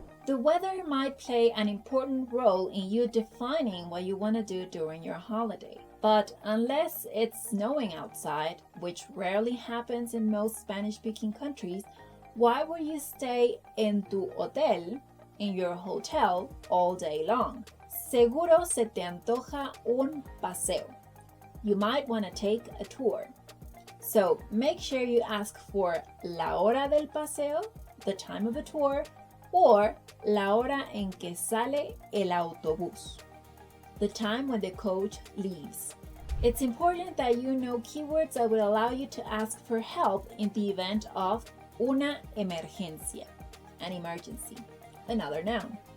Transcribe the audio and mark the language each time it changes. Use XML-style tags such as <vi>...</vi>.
<en>The weather might play an important role in you defining what you want to do during your holiday. But unless it's snowing outside, which rarely happens in most Spanish-speaking countries, why would you stay</en> <es>en tu hotel,</es> <en>in your hotel, all day long?</en> <es>Seguro se te antoja un paseo.</es> <en>You might want to take a tour. So make sure you ask for</en> <es>la hora del paseo,</es> <en>the time of the tour, or</en> <es>la hora en que sale el autobús,</es> <en>the time when the coach leaves. It's important that you know keywords that will allow you to ask for help in the event of una emergencia, an emergency, another noun.</en>